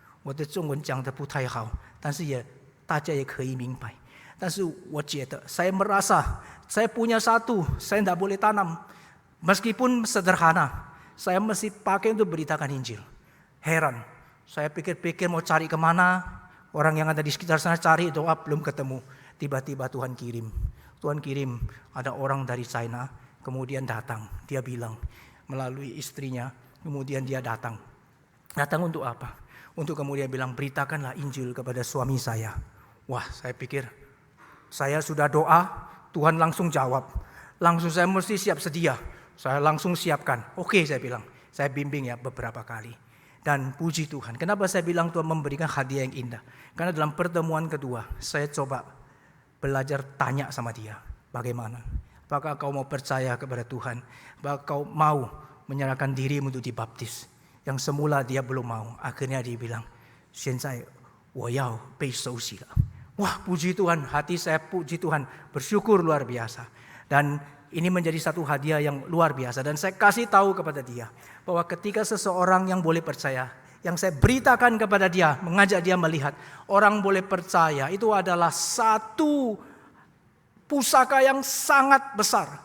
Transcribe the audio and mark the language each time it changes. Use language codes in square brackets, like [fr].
[zh] 我的中文讲得不太好，但是大家也可以明白。但是我觉得 [id] saya merasa saya punya 1, saya tidak boleh tanam. Meskipun sederhana, saya mesti pakai untuk beritakan Injil. Heran, saya pikir-pikir mau cari kemana, orang yang ada di sekitar sana cari, doa belum ketemu. Tiba-tiba Tuhan kirim ada orang dari China, kemudian datang. Dia bilang melalui istrinya, kemudian dia datang. Datang untuk apa? Untuk kemudian bilang, beritakanlah Injil kepada suami saya. Wah, saya pikir, saya sudah doa, Tuhan langsung jawab. Langsung saya mesti siap sedia. Saya langsung siapkan. Oke, saya bilang. Saya bimbing ya beberapa kali. Dan puji Tuhan. Kenapa saya bilang Tuhan memberikan hadiah yang indah? Karena dalam pertemuan kedua, saya coba belajar tanya sama dia. Bagaimana? Apakah kau mau percaya kepada Tuhan? Apakah kau mau menyerahkan dirimu untuk dibaptis? Yang semula dia belum mau. Akhirnya dia bilang, [zh] 现在我要被受洗了. [id] Wah, puji Tuhan, hati saya puji Tuhan, bersyukur luar biasa. Dan ini menjadi satu hadiah yang luar biasa. Dan saya kasih tahu kepada dia, bahwa ketika seseorang yang boleh percaya, yang saya beritakan kepada dia, mengajak dia melihat, orang boleh percaya, itu adalah satu pusaka yang sangat besar.